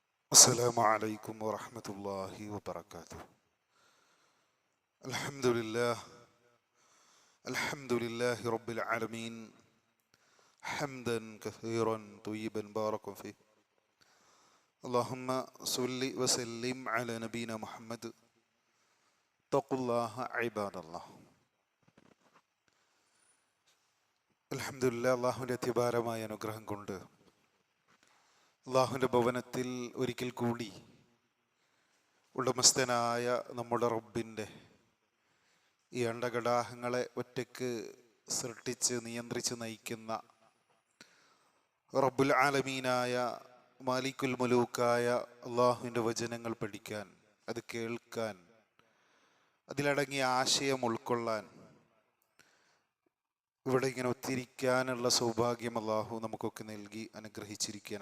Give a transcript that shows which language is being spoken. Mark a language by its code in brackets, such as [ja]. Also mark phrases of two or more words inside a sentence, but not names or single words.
[ar] السلام عليكم ورحمة الله وبركاته. الحمد لله الحمد لله رب العالمين، حمدا كثيرا طيبا باركا فيه. اللهم صل وسلم على نبينا محمد. اتقوا الله عباد الله. [ml] അൽഹംദുലില്ലാഹ്, അള്ളാഹുവിൻ്റെ അതിഭാരമായ അനുഗ്രഹം കൊണ്ട് അള്ളാഹുവിൻ്റെ ഭവനത്തിൽ ഒരിക്കൽ കൂടി ഉടമസ്ഥനായ നമ്മുടെ റബ്ബിൻ്റെ ഈ അണ്ടകടാഹങ്ങളെ ഒറ്റയ്ക്ക് സൃഷ്ടിച്ച് നിയന്ത്രിച്ച് നയിക്കുന്ന റബ്ബുൽ ആലമീനായ മാലിക്കുൽ മുലൂക്കായ അള്ളാഹുവിൻ്റെ വചനങ്ങൾ പഠിക്കാൻ, അത് കേൾക്കാൻ, അതിലടങ്ങിയ ആശയം ഉൾക്കൊള്ളാൻ, ഇവിടെ ഇങ്ങനെ ഒത്തിരിക്കാനുള്ള സൗഭാഗ്യം അള്ളാഹു നമുക്കൊക്കെ നൽകി അനുഗ്രഹിച്ചിരിക്കുകയാണ്.